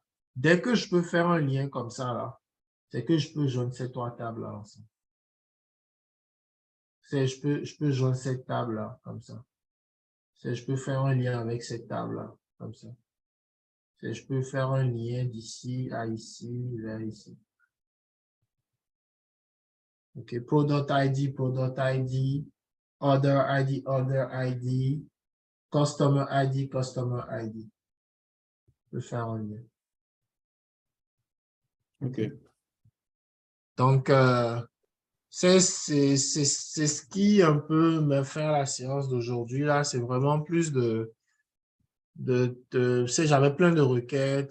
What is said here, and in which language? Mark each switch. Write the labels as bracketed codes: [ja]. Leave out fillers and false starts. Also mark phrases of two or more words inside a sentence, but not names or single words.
[fr] Dès que je peux faire un lien comme ça là, c'est que je peux joindre ces trois tables là ensemble. Je peux joindre cette table là comme ça. Je peux faire un lien avec cette table-là, comme ça. Je peux faire un lien d'ici à ici, vers ici. [en] OK, product ID, order ID, order ID, customer ID, customer ID. [fr] Je peux faire un lien. OK. Donc, c'est ce qui un peu me fait la séance d'aujourd'hui. Là, c'est vraiment plus j'avais plein de requêtes.